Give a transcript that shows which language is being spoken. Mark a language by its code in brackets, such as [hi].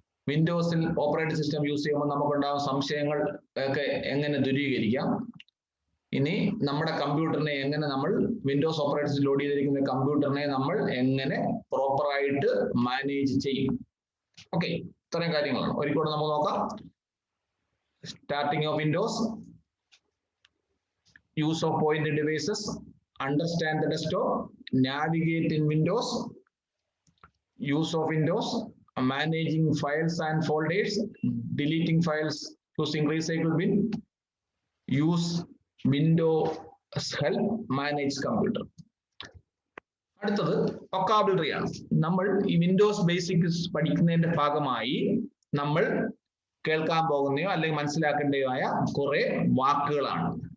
[ml] വിൻഡോസിൽ operating system use ചെയ്യുമ്പോൾ നമുക്കുണ്ടാകുന്ന സംശയങ്ങൾ ഒക്കെ എങ്ങനെ ദൂരീകരിക്കാം. ഇനി നമ്മുടെ കമ്പ്യൂട്ടറിനെ എങ്ങനെ നമ്മൾ വിൻഡോസ് ഓപ്പറേറ്റിംഗ് സിസ്റ്റം ലോഡ് ചെയ്തിരിക്കുന്ന കമ്പ്യൂട്ടറിനെ നമ്മൾ എങ്ങനെ പ്രോപ്പറായിട്ട് മാനേജ് ചെയ്യും. ഓക്കെ, ഇത്രയും കാര്യങ്ങളാണ്. ഒരിക്കലും നമുക്ക് നോക്കാം. [en] Starting of Windows, use of point devices, understand the desktop, navigate in Windows, use of Windows, managing files and folders, deleting files using recycle bin, use Windows help, manage computer. [ml] അടുത്തത് vocabulary ആണ്. നമ്മൾ ഈ Windows basics പഠിക്കുന്നതിന്റെ ഭാഗമായി നമ്മൾ കേൾക്കാൻ പോകുന്നയോ അല്ലെങ്കിൽ മനസ്സിലാക്കേണ്ടയോ ആയ കുറെ വാക്കുകളാണ്.